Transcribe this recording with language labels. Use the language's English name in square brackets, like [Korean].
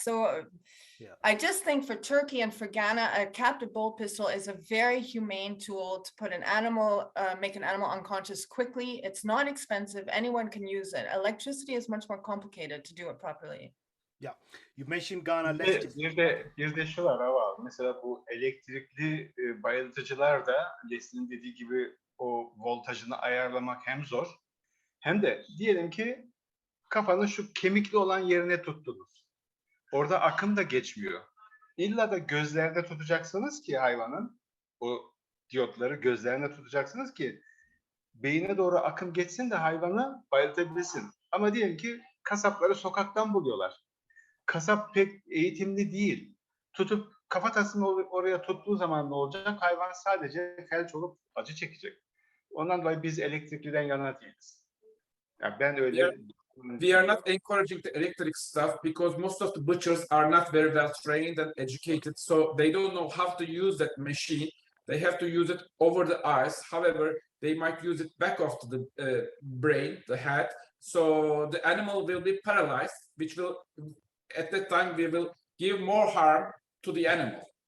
[English] So I just think for Turkey and for Ghana, a captive bolt pistol is a very humane tool to put an animal, make an animal unconscious quickly. It's not expensive. Anyone can use it. Electricity is much more complicated to do it properly. Yeah, you mentioned Ghana. [Turkish] Bir de şu var Hava. Mesela bu elektrikli bayıltıcılar da Leslie'nin dediği gibi o voltajını ayarlamak hem zor hem de diyelim ki kafanın şu kemikli olan yerine tuttunuz. Orada akım da geçmiyor. İlla da gözlerde tutacaksınız ki hayvanın, o diyotları gözlerine tutacaksınız ki beyine doğru akım geçsin de hayvanı bayıltabilsin. Ama diyelim ki kasapları sokaktan buluyorlar. Kasap pek eğitimli değil. Tutup kafatasını oraya tuttuğu zaman ne olacak? Hayvan sadece felç olup acı çekecek. Ondan dolayı biz elektrikliden yana değiliz. Yani ben öyle... [English] We are not encouraging the electric stuff because most of the butchers are not very well trained and educated, so they don't know how to use that machine. They have to use it over the eyes. However, they might use it back of the brain, the head, so the animal will be paralyzed, which will, at that time, we will give more harm to the animal.